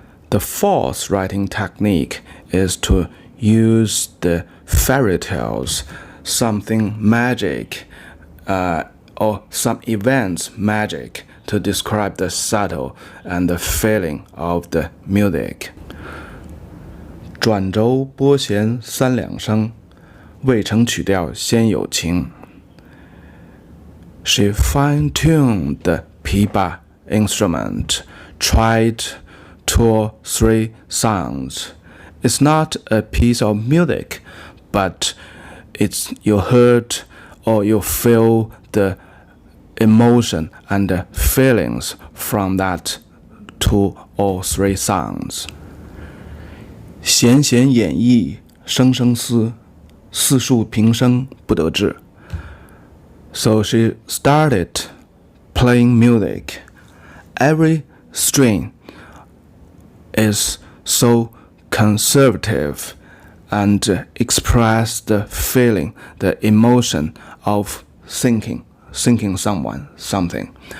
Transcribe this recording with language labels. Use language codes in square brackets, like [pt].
[en] The fourth writing technique is to use the fairy tales, something magic, or some events magic to describe the subtle and the feeling of the music. [zh] 转轴拨弦三两声，未成曲调先有情。 [en] She fine-tuned the pipa instrument, tried 2 or 3 sounds. It's not a piece of music, but you heard or you feel the emotion and the feelings from that 2 or 3 sounds. [zh] 弦弦掩抑声声思，四树平生不得志。 [en] So she started playing music. Every string is so conservative and express the feeling, the emotion of thinking someone, something.